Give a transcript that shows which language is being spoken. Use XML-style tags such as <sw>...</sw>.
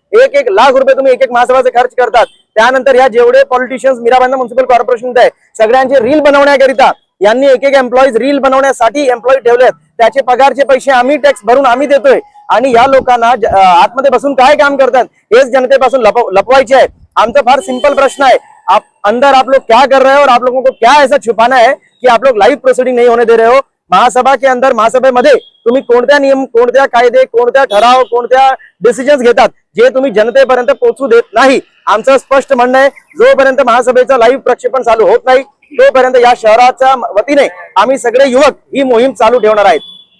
<mr>1 लाख रुपये तुम्ही एक महासभाचे खर्च करतात। त्यानंतर या जेवढे politicians Mira Bhayandar municipal corporation आहे सगळ्यांचे रील बनवण्याकरिता यांनी एक एम्प्लॉईज रील बनवण्यासाठी एम्प्लॉई ठेवलेत, त्याचे पगारचे पैसे आम्ही टॅक्स भरून आम्ही देतोय। आणि या लोकांना आतमध्ये बसून काय काम करतात हेच जनतेपासून लपवायचे आहे। आमचा फार सिंपल प्रश्न</mr> <hi>है, आप अंदर आप लोग क्या कर रहे हो और आप लोगों को क्या ऐसा छुपाना है कि आप लोग लाइव प्रोसीडिंग नहीं होने दे रहे हो। महासभा के अंदर</hi> <mr>महासभेमध्ये तुम्ही कोणत्या नियम, कोणत्या कायदे, कोणत्या ठराव, कोणत्या डिसिजन्स घेतात जे तुम्ही जनतेपर्यंत पोहोचू देत नाही। आमचं स्पष्ट म्हणणं आहे जोपर्यंत महासभेचं लाईव्ह प्रक्षेपण चालू होत नाही तोपर्यंत या शहराच्या वतीने आम्ही सगळे युवक ही मोहीम चालू ठेवणार आहेत।</mr>